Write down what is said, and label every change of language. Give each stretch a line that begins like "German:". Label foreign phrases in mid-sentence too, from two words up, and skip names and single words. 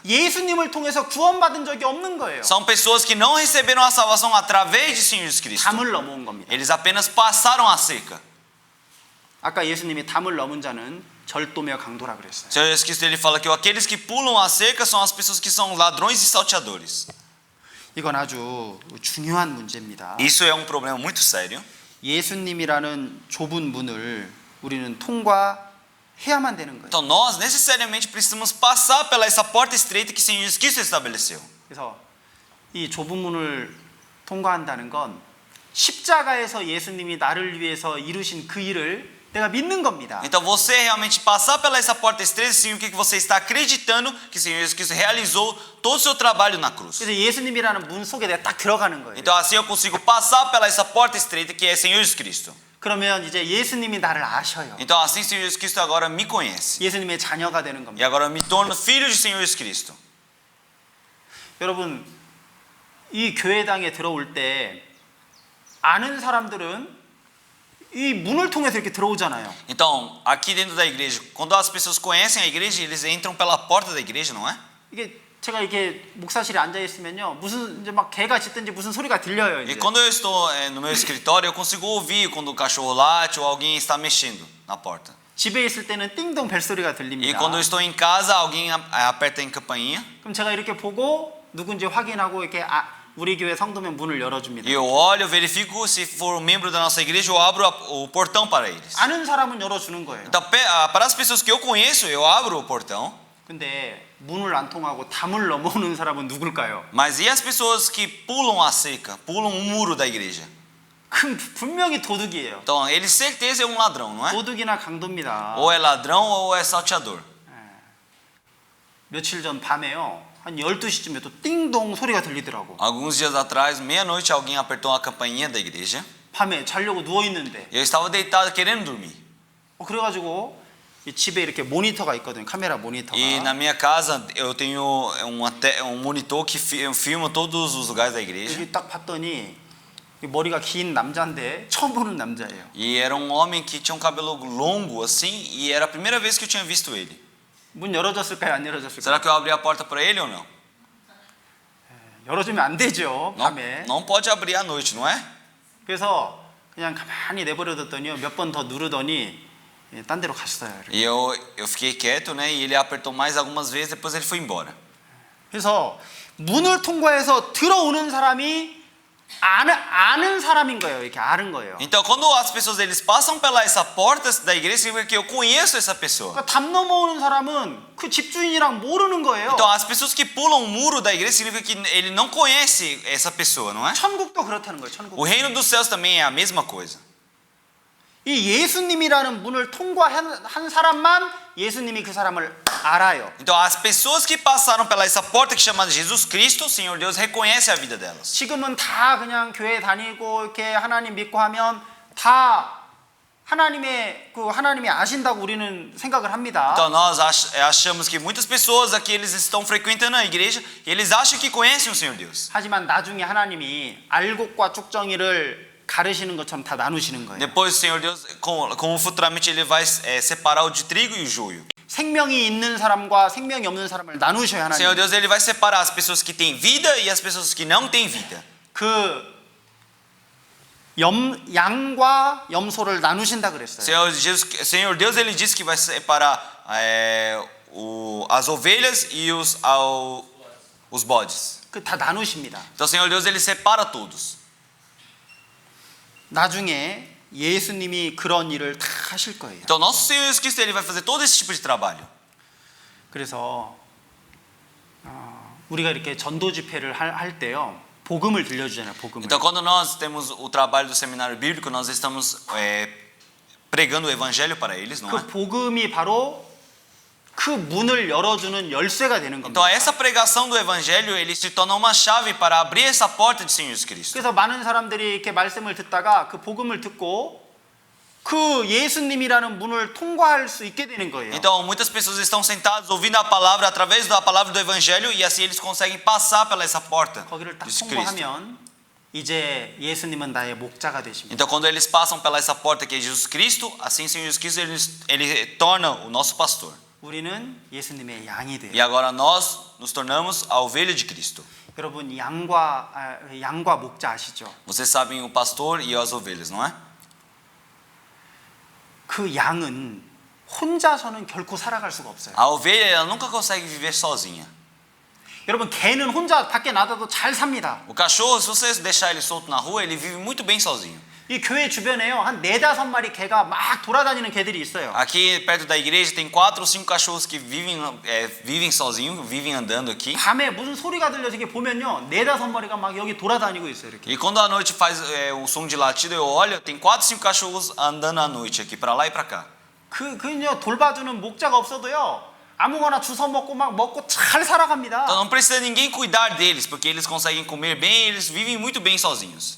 Korean: 예수님을 통해서 구원받은 적이 없는 거예요.
Portuguese: São pessoas que não receberam a salvação através de Senhor Jesus Cristo.
Korean: 담을 넘어온 겁니다.
Portuguese: Eles apenas passaram a cerca.
Korean: 아까 예수님이 담을 넘은 자는 절도며 강도라 그랬어요.
Portuguese: O Senhor Jesus Cristo ele fala que aqueles que pulam a cerca são as pessoas que são ladrões e salteadores.
Korean: 이건 아주 중요한 문제입니다.
Portuguese: Isso é um problema muito sério.
Korean: 예수님이라는 좁은 문을 우리는 통과해야만 되는 거예요.
Portuguese: Então nós necessariamente precisamos passar pela essa porta estreita que o Senhor Jesus Cristo estabeleceu.
Korean: 그래서 이 좁은 문을 통과한다는 건 십자가에서 예수님이 나를 위해서 이루신 그 일을 내가 믿는 겁니다.
Portuguese: Então você realmente passar pela essa porta estreita significa que você está acreditando que o Senhor Jesus Cristo realizou todo o seu trabalho na cruz.
Korean: 그래서 예수님이라는 문 속에 내가 딱 들어가는 거예요.
Portuguese: Então assim eu consigo passar pela essa porta estreita que é o Senhor Jesus Cristo.
Korean: 그러면 이제 예수님이 나를 아셔요.
Portuguese: Então assim o Senhor Jesus Cristo agora me conhece.
Korean: 예수님의 자녀가 되는
Portuguese: E
Korean: 겁니다.
Portuguese: agora eu me torno filho do Senhor Jesus Cristo.
Korean: 여러분 이 교회당에 들어올 때 아는 사람들은 이 문을 통해서 이렇게 들어오잖아요.
Portuguese: Então, aqui dentro da igreja, quando as pessoas conhecem a igreja, eles entram pela porta da igreja, não é?
Korean: 이게 제가 이렇게 목사실에 앉아 있으면요 무슨 이제 막 개가 짖든지 무슨 소리가 들려요.
Portuguese: E
Korean: 이제.
Portuguese: quando eu estou no meu escritório, eu consigo ouvir quando o cachorro late ou alguém está mexendo na porta.
Korean: 집에 있을 때는 띵동 벨소리가
Portuguese: E
Korean: 들립니다.
Portuguese: quando eu estou em casa, alguém aperta em campainha.
Korean: 그럼 제가 이렇게 보고 누군지 확인하고 이렇게 우리 교회 성도면 문을 열어줍니다.
Portuguese: E eu olho, verifico se for um membro da nossa igreja, eu abro o portão para eles.
Korean: 아는 사람은 열어주는 거예요.
Portuguese: Então, para as pessoas que eu conheço, eu abro o portão.
Korean: 근데 문을 안 통하고 담을 넘어오는 사람은 누굴까요?
Portuguese: Mas e as pessoas que pulam a cerca, pulam o muro da igreja?
Korean: 그럼 분명히 도둑이에요.
Portuguese: Então, ele certeza é um ladrão, não é?
Korean: 도둑이나 강도입니다.
Portuguese: Ou é ladrão ou é salteador.
Korean: 며칠 전 밤에요. 한 12시쯤에 또 띵동 소리가 들리더라고.
Portuguese: Alguns dias atrás, meia-noite, alguém apertou a campainha da igreja.
Korean: 밤에 자려고 누워 있는데.
Portuguese: E eu estava deitado querendo dormir.
Korean: 그래가지고 이 집에 이렇게 모니터가 있거든요. 카메라 모니터가.
Portuguese: E na minha casa eu tenho um monitor que filma todos os lugares da igreja.
Korean: 여기 딱 봤더니 머리가 긴 남자인데 처음 보는 남자예요.
Portuguese: E era um homem que tinha um cabelo longo assim, e era a primeira vez que eu tinha visto ele.
Korean: 문 열어줬을까요? 안 열어줬을까요?
Portuguese: Será que eu abri a porta para ele ou não?
Korean: 열어주면 안 되죠.
Portuguese: Não,
Korean: 밤에.
Portuguese: não pode abrir à noite, não é?
Korean: 그래서 그냥 가만히 내버려뒀더니요. 몇 번 더 누르더니 딴 데로 갔어요. 이렇게.
Portuguese: E eu fiquei quieto, né? E ele apertou mais algumas vezes, depois ele foi embora.
Korean: 그래서 문을 통과해서 들어오는 사람이 아는 사람인 거예요. 이렇게 아는 거예요.
Portuguese: Então, quando as pessoas eles passam pela essa porta da igreja, significa que eu conheço essa pessoa.
Korean: 그러니까 담 넘어오는 사람은 그 집주인이랑 모르는 거예요.
Portuguese: Então, as pessoas que pulam o muro da igreja significa que ele não conhece essa pessoa, não é?
Korean: 천국도 그렇다는 거예요. 천국.
Portuguese: O reino dos céus também é a mesma coisa.
Korean: 이 예수님이라는 문을 통과한 사람만 예수님이 그 사람을 알아요.
Portuguese: Então, as pessoas que passaram pela essa porta que chama Jesus Cristo, o Senhor Deus reconhece a vida delas.
Korean: 지금은 다 그냥 교회 다니고 이렇게 하나님 믿고 하면 다 하나님이 아신다고 우리는 생각을 합니다.
Portuguese: Então, nós achamos que muitas pessoas aqui eles estão frequentando a igreja e eles acham que conhecem o Senhor Deus.
Korean: 하지만 나중에 하나님이 알곡과 쭉정이를 가르시는 것처럼 다 나누시는 거예요.
Portuguese: Depois o Senhor Deus, como futuramente ele vai separar o de trigo e o joio.
Korean: 생명이 있는 사람과 생명이 없는 사람을 나누셔야
Portuguese: O
Korean: 하나님.
Portuguese: Senhor Deus ele vai separar as pessoas que têm vida e as pessoas que não têm vida.
Korean: 그 양과 염소를 나누신다 그랬어요.
Portuguese: Senhor Deus ele disse que vai separar as ovelhas e os bodes.
Korean: 그 다 나누십니다.
Portuguese: Então o Senhor Deus ele separa todos.
Korean: 나중에 예수님이 그런 일을 다 하실 거예요.
Portuguese: Então nosso Senhor Jesus Cristo ele vai fazer todo esse tipo de trabalho.
Korean: 그래서 우리가 이렇게 전도 집회를 할 때요. 복음을 들려주잖아요. 복음을.
Portuguese: Então quando nós temos o trabalho do seminário bíblico, nós estamos pregando o evangelho para eles, não é?
Korean: 그 복음이 바로 그 문을 열어주는 열쇠가 되는
Portuguese: Então
Korean: 겁니다.
Portuguese: essa pregação do evangelho, ele se torna uma chave para abrir essa porta de Senhor Jesus Cristo.
Korean: 그래서 많은 사람들이 이렇게 말씀을 듣다가 그 복음을 듣고 그 예수님이라는 문을 통과할 수 있게 되는 거예요.
Portuguese: Então muitas pessoas estão sentadas ouvindo a palavra através da palavra do evangelho e assim eles conseguem passar pela essa porta
Korean: 거기를 딱
Portuguese: de Cristo.
Korean: 통과하면 이제 예수님은 나의 목자가 되십니다.
Portuguese: Então quando eles passam pela essa porta que é Jesus Cristo, assim Senhor Jesus Cristo ele torna o nosso pastor.
Korean: 우리는 예수님의 양이
Portuguese: E
Korean: 돼요.
Portuguese: agora nós nos tornamos a ovelha de Cristo.
Korean: 여러분 양과 목자 아시죠?
Portuguese: Vocês sabem o pastor e as ovelhas, não é?
Korean: 그 양은 혼자서는 결코 살아갈 수가 없어요.
Portuguese: A ovelha ela nunca consegue viver sozinha.
Korean: 여러분 개는 혼자 밖에 놔둬도 잘 삽니다.
Portuguese: O cachorro, se você deixar ele solto na rua, ele vive muito bem sozinho.
Korean: 이 교회 주변에요 한 4-5마리 개가 막 돌아다니는 개들이 있어요.
Portuguese: Aqui perto da igreja tem 4 ou 5 cachorros que vivem sozinhos, vivem andando aqui.
Korean: 밤에 무슨 소리가 들려서 이렇게 보면요 4-5마리가 막 여기 돌아다니고 있어요 이렇게.
Portuguese: E quando a noite faz um som de latido, eu olho, tem 4 ou 5 cachorros andando à noite aqui, para lá e para cá.
Korean: 그냥 돌봐주는 목자가 없어도요 아무거나 주워 먹고 막 먹고 잘 살아갑니다.
Portuguese: Então não precisa ninguém cuidar deles, porque eles conseguem comer bem, eles vivem muito bem sozinhos.